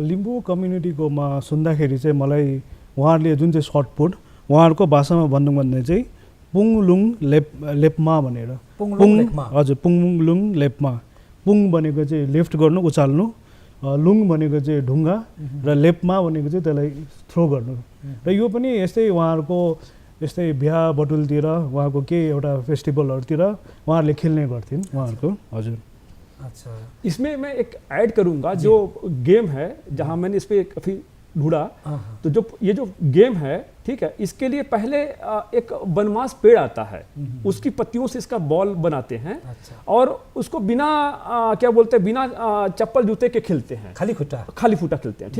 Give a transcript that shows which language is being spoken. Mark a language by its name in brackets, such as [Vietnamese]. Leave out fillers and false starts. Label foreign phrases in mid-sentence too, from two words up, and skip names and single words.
[Nepali] लिम्बू कम्युनिटीकोमा सुन्दाखेरि चाहिँ मलाई उहाँहरूले जुन चाहिँ सर्टपुट उहाँहरूको भाषामा भन्नु भने चाहिँ पुङलुङ लेप्मा भनेर, हजुर पुङलुङ लेप्मा। पुङ भनेको चाहिँ लिफ्ट गर्नु, उचाल्नु, लुङ भनेको चाहिँ ढुङ्गा, र लेप्मा भनेको चाहिँ त्यसलाई थ्रो गर्नु। र यो पनि यस्तै उहाँहरूको यस्तै बिहा बटुलतिर उहाँको केही एउटा फेस्टिभलहरूतिर उहाँहरूले खेल्ने गर्थ्यन् उहाँहरूको। हजुर। [Hindi] अच्छा, इसमें मैं एक ऐड करूंगा, जो गेम है जहां मैंने इस पे काफ़ी ढूंढा, तो जो ये जो गेम है, ठीक है, इसके लिए पहले एक बनमास पेड़ आता है, उसकी पत्तियों से इसका बॉल बनाते हैं। अच्छा। और उसको बिना क्या बोलते हैं, बिना चप्पल जूते के खेलते हैं, खाली फुटा खेलते हैं।